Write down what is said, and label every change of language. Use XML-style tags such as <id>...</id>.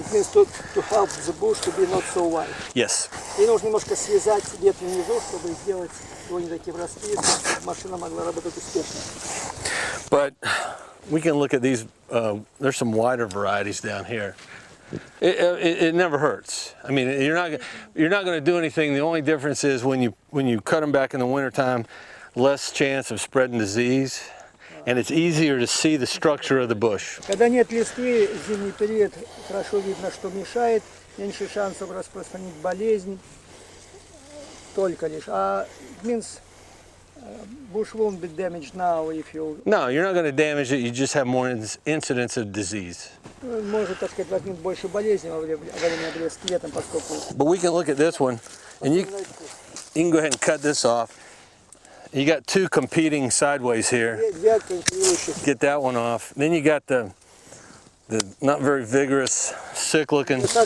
<en>It means to help the bush to be not so wide. Yes.</en> <ru>И нужно немножко связать ветви внизу, чтобы сделать его не такие врастки, чтобы машина могла работать успешно.</ru> <en>But we can look at these. There's some wider varieties down here. It never hurts. I mean, you're not going to do anything. The only difference is when you cut them back in the wintertime, less chance of spreading disease, and it's easier to see the structure of the bush.</en> <ru>Когда нет листвы, зимний период, хорошо видно, что мешает, меньше шансов распространить болезнь, только лишь. А means</ru> <en>Bush won't be damaged now if you... No, you're not going to damage it. You just have more incidents of disease.</en> <ru>Может, так сказать, возникнуть больше болезней во время обрезки летом, поскольку...</ru> <en>But we can look at this one, and you can go ahead and cut this off. You got two competing sideways here. Get that one off. Then you got the not very vigorous, sick looking.</en>